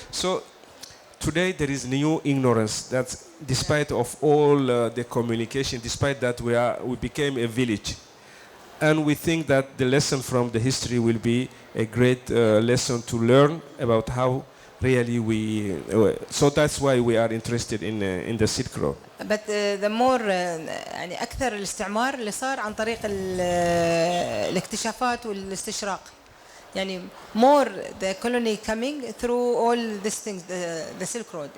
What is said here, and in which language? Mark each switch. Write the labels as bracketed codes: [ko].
[en] So today there is new ignorance that, despite of all the communication, despite that we became a village, and we think that the lesson from the history will be a great lesson to learn about how really so that's why we are interested in the Silk Road. But the more [ar] يعني أكثر الاستعمار اللي صار عن طريق الاكتشافات والاستشراق. [en] يعني more the colony coming through all these things, the Silk Road.